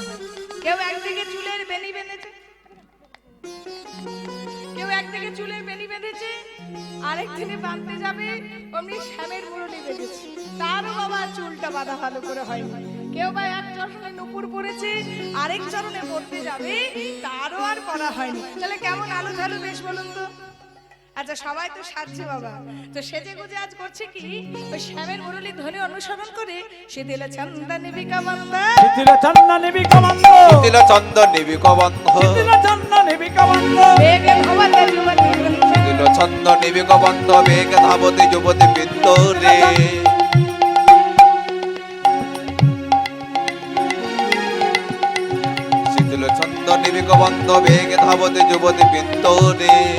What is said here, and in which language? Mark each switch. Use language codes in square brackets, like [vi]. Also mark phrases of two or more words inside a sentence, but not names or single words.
[bn] কেউ একদিকে চুলের বেনি বেঁধেছে, কেউ একদিকে চুলের বেনি বেঁধেছে, আরেক দিনে বাঁধতে যাবে, অমনি শ্যামের মুরলী বেজেছে, তারও বাবা চুলটা বাঁধা ভালো করে হয়নি। কেউ বা এক চরণে নুপুর পড়েছে, আরেক চরণে পড়তে যাবে, তারও আর পরা হয়নি। তাহলে কেমন আলু ঝালু বেশ বলুন তো। আচ্ছা সবাই তো সাজছে বাবা, তো সেজে গুজে আজ করছে কি, ওই শ্যামের মুরলী ধ্বনি অনুসরণ করে সে দিলে চন্দা নিবিকা মন্দা, [sa] শিথিল চন্দনে বিকবন্ধ, তিল চন্দনে বিকবন্ধ, শিথিল চন্দনে বিকবন্ধ, বেগে ভবাতে যুবতী বৃন্দ, তিল চন্দনে বিকবন্ধ, বেগ ধাবতে যুবতী বৃন্দ রে। শীতল চন্দনে বিকবন্ধ, বেগ ধাবতে যুবতী বৃন্দ রে।